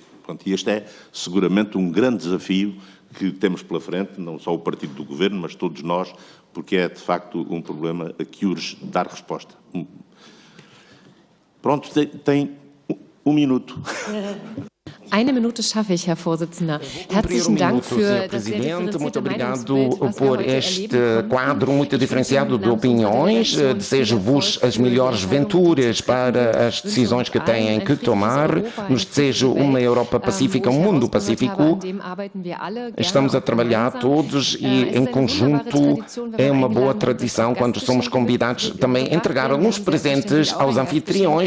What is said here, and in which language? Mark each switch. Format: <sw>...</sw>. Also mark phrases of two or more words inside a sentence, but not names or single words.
<pt>Portanto, e este é seguramente um grande desafio que temos pela frente, não só o partido do governo, mas todos nós, porque é de facto um problema a que urge dar resposta. Pronto, tem um minuto.</pt> <de>Eine Minute schaffe ich, Herr Vorsitzender. Herzlichen Dank für das sehr</de> <pt>Presidente, muito</pt> <de>differenzierte</de> <pt>obrigado</pt> <de>Meinungsbild, was wir</de> <pt>por</pt> <de>heute</de> <pt>este</pt> <de>erleben</de> <pt>quadro</pt> <de>konnten.</de> <pt>muito diferenciado de</pt> <de>Ich wünsche Ihnen im Namen</de> <pt>opiniões.</pt> <de>unserer</de> <pt>Desejo-vos as melhores venturas para as decisões que têm que tomar. Nos desejo uma Europa pacífica, um mundo pacífico. Estamos a trabalhar todos e em conjunto. É uma boa tradição quando somos convidados também a entregar alguns presentes aos anfitriões.</pt>